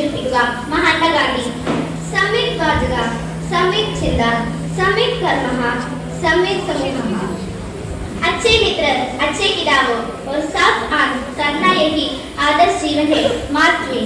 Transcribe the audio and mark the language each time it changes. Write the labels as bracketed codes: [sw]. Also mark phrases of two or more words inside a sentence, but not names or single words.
[ml] എഴുതുക മഹാത്മാ ഗാന്ധി. [sa] सम्यक् वाचक, सम्यक् चिन्त, सम्यक् कर्म, सम्यक् समूह. [hi] अच्छे मित्र, अच्छे किताबों और साफ आंख करना यही आदर्श जीवन है. मार्क ट्वेन.